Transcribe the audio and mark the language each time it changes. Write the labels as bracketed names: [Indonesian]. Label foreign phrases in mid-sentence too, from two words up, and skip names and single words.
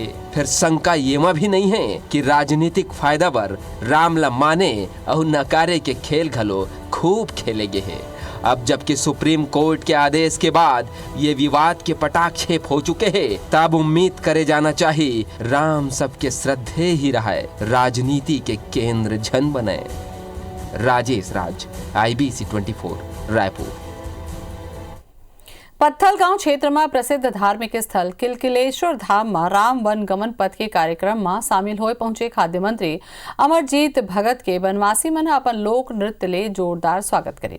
[Chhattisgarhi] फिर शंका येमा भी नहीं है कि राजनीतिक फायदा पर राम ला माने और नकारे के खेल घलो खूब खेले गए हैं। अब जबकि सुप्रीम कोर्ट के आदेश के बाद ये विवाद के पटाक्षेप हो चुके हैं, तब उम्मीद करे जाना चाहिए राम सबके श्रद्धे ही रहा है, राजनीति के केंद्र जन बने। राजेश राज, IBC 24, रायपुर। पत्थलगांव क्षेत्र में प्रसिद्ध धार्मिक स्थल किलकिलेश्वर धाम में राम वन गमन पथ के कार्यक्रम में शामिल होए पहुंचे खाद्य मंत्री अमरजीत भगत के वनवासी मन अपन लोक नृत्य ले जोरदार स्वागत करे।